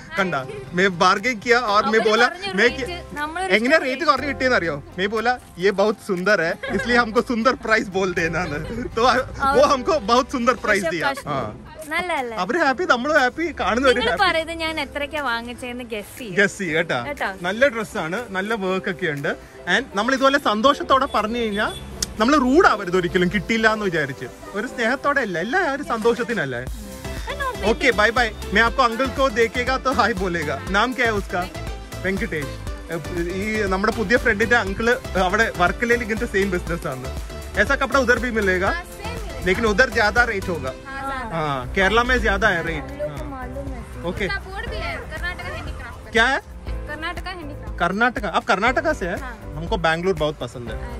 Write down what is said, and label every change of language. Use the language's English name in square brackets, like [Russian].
[Malayalam] കണ്ട [Hindi] मैं बार्गेन किया और मैं बोला मैं [Malayalam] എങ്ങനെ റേറ്റ് കുറഞ്ഞ് കിട്ടിയെന്ന് അറിയോ? [Hindi] मैं बोला ये बहुत सुंदर है इसलिए हमको सुंदर प्राइस बोल देना. तो वो हमको बहुत सुंदर प्राइस दिया. [Malayalam] അവര് ഹാപ്പി, നമ്മളും ഹാപ്പി, കാണുന്നവര് ഹാപ്പി. ഞാൻ എത്രയ്ക്കാ വാങ്ങിച്ചെന്ന് ഗസ് ചെയ്യും കേട്ടാ. നല്ല ഡ്രസ്സാണ്, നല്ല വർക്ക് ഒക്കെ ഉണ്ട്. ആൻഡ് നമ്മൾ ഇതുപോലെ സന്തോഷത്തോടെ പറഞ്ഞു കഴിഞ്ഞാൽ നമ്മൾ റൂഡാവരുത് ഒരിക്കലും, കിട്ടിയില്ല എന്ന് വിചാരിച്ച്. ഒരു സ്നേഹത്തോടെ അല്ല, എല്ലാവരും സന്തോഷത്തിനല്ലേ. [Hindi] Okay bye bye. मैं आपको अंकल को देखेगा तो हाय बोलेगा. नाम क्या है उसका? വെങ്കടേഷ്. [Malayalam] ഈ നമ്മുടെ പുതിയ ഫ്രണ്ടിന്റെ അങ്കിള് അവിടെ വർക്കലയിൽ ഇങ്ങനത്തെ സെയിം ബിസിനസ് ആണ്. [Hindi] ऐसा कपड़ा उधर भी मिलेगा लेकिन उधर ज्यादा रेट होगा. हाँ केरला में ज्यादा है रेट. ओके क्या है? कर्नाटका. आप कर्नाटका से है? हमको बैंगलोर बहुत पसंद है.